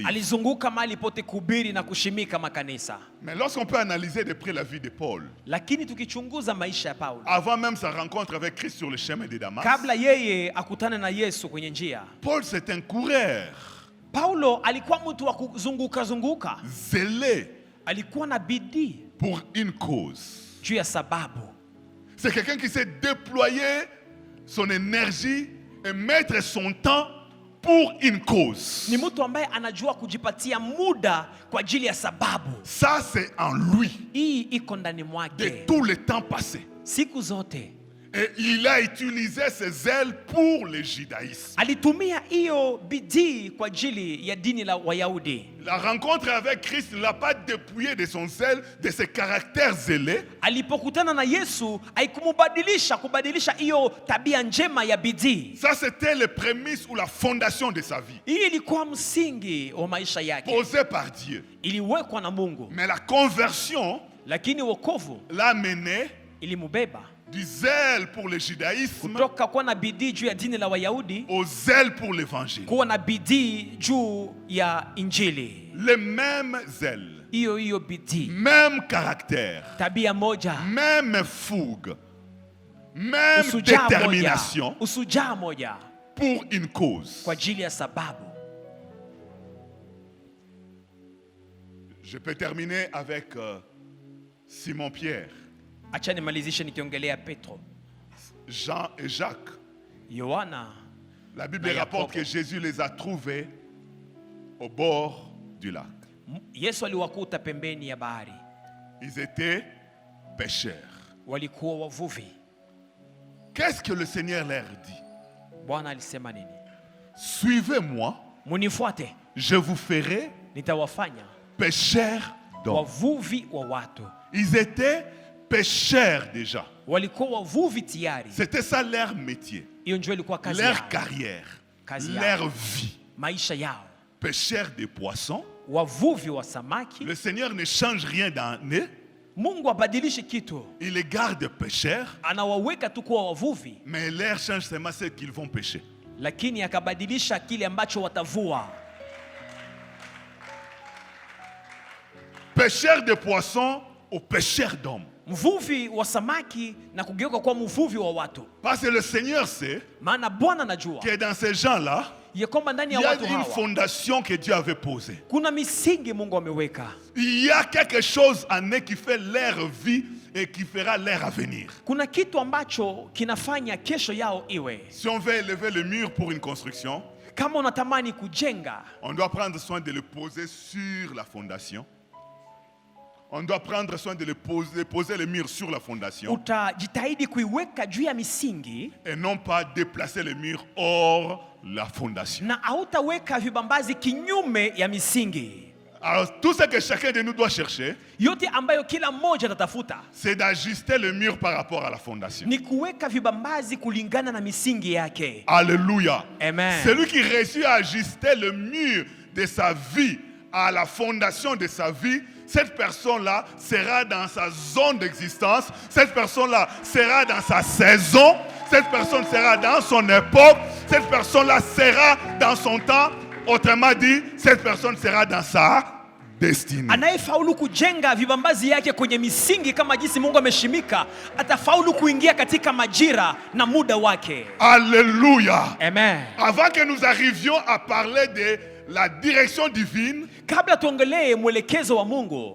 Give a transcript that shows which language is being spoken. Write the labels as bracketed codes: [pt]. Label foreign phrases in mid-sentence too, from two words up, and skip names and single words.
[sw] Alizunguka mahali pote kuhubiri na kushimika makanisa. [fr] Mais lorsqu'on peut analyser de près la vie de Paul, [sw] Lakini tukichunguza maisha ya Paulo, [fr] avant même sa rencontre avec Christ sur le chemin de Damas, [sw] kabla yeye akutane na Yesu kwenye njia, [fr] Paul c'est un coureur, [sw] Paulo alikuwa mtu wa kuzunguka zunguka. [fr] zélé [sw] Alikuwa na bidii [fr] pour une cause. [sw] juu ya sababu. [fr] C'est quelqu'un qui sait déployer son énergie et mettre son temps pour une cause. [sw] Ni mtu ambaye anajua kujipatia muda kwa ajili ya sababu. [fr] Ça c'est en lui [sw] Hii iko ndani [fr] de [sw] mwake [fr] tout le temps passé. [sw] siku zote. [fr] Et il a utilisé ses ailes pour le judaïsme. [sw] Alitumia hiyo bidii kwa ajili ya dini la Wayahudi. [fr] La rencontre avec Christ ne l'a pas dépouillé de son zèle, de ses caractères zélés. [sw] Alipokutana na Yesu kubadilisha hiyo tabia njema ya bidii. [fr] Ça, c'était les prémices ou la fondation de sa vie, [sw] Hii ilikuwa msingi wa maisha yake. [fr] posée par Dieu. [sw] Iliwekwa na Mungu, [fr] Mais la conversion [sw] lakini wokovu [fr] l'a mené [sw] ilimubeba [fr] du zèle pour le judaïsme [sw] kutoka kuwa na bidii juu ya dini la Wayahudi [fr] au zèle pour l'évangile. [sw] kuwa na bidii juu ya Injili. [fr] Les mêmes zèles, [sw] Hiyo bidii, [fr] même caractère, [sw] tabia moja, [fr] même fougue, même [sw] usujaa [fr] détermination [sw] moja [fr] pour une cause. [sw] kwa ajili ya sababu. [fr] Je peux terminer avec Simon-Pierre, [sw] Acha nimalizishe nikiongelea Petro, [fr] Jean et Jacques. [sw] Yohana. [fr] La Bible [sw] Na [fr] rapporte [sw] Yakobo. [fr] que Jésus les a trouvés au bord du lac. [sw] Yesu aliwakuta pembeni ya bahari. [fr] Ils étaient pêcheurs. [sw] Walikuwa wavuvi. [fr] Qu'est-ce que le Seigneur leur dit? [sw] Bwana alisema nini? [fr] Suivez-moi, [sw] Munifuate, [fr] je vous ferai [sw] nitawafanya [fr] pêcheurs d'hommes. [sw] wavuvi wa watu. [fr] Ils étaient pêcheurs déjà. [sw] Walikuwa wavuvi tayari. [fr] C'était ça leur métier, [sw] Hiyo ndio ilikuwa kazi yao, [fr] leur carrière, [sw] Kazi yao. [fr] leur vie. [sw] maisha yao. [fr] Pêcheurs de poissons. [sw] Wavuvi wa samaki. [fr] Le Seigneur ne change rien dans eux. [sw] Mungu abadilishi kitu, [fr] Il les garde pêcheurs, [sw] anawaweka tu kuwa wavuvi, [fr] mais leur change seulement ce qu'ils vont pêcher. [sw] lakini akabadilisha kile ambacho watavua. [fr] Pêcheurs de poissons aux pêcheurs d'hommes. [sw] Mvuvi wa samaki na kugeuka kuwa mvuvi wa watu. [fr] Parce que le Seigneur sait [sw] Maana Bwana anajua [fr] que dans ces gens-là, [sw] ya kwamba ndani [fr] il [sw] ya [fr] y a [sw] watu [fr] une [sw] hawa [fr] fondation que Dieu avait posée. [sw] kuna misingi Mungu ameweka. [fr] Il y a quelque chose en eux qui fait leur vie et qui fera leur avenir. [sw] Kuna kitu ambacho kinafanya kesho yao iwe. [fr] Si on veut élever le mur pour une construction, [sw] Kama unatamani kujenga, [fr] on doit prendre soin de le poser sur la fondation. On doit prendre soin de poser le mur sur la fondation [sw] utajitahidi kuiweka juu ya misingi [fr] et non pas déplacer le mur hors la fondation. [sw] na hautaweka vibambazi kinyume ya misingi. [fr] Alors tout ce que chacun de nous doit chercher, [sw] yote ambayo kila mmoja atatafuta [fr] c'est d'ajuster le mur par rapport à la fondation. [sw] ni kuweka vibambazi kulingana na misingi yake. [fr] Alléluia. Amen. Celui qui réussit à ajuster le mur de sa vie à la fondation de sa vie, cette personne-là sera dans sa zone d'existence, cette personne-là sera dans sa saison, cette personne sera dans son époque, cette personne-là sera dans son temps. Autrement dit, cette personne sera dans sa destinée. [sw] Anayefaulu kujenga vibambazi yake kwenye misingi kama jinsi Mungu ameshimika, atafaulu kuingia katika majira na muda wake. [fr] Alléluia. Amen. Avant que nous arrivions à parler de la direction divine, [sw] Kabla tuongelee mwelekezo wa Mungu,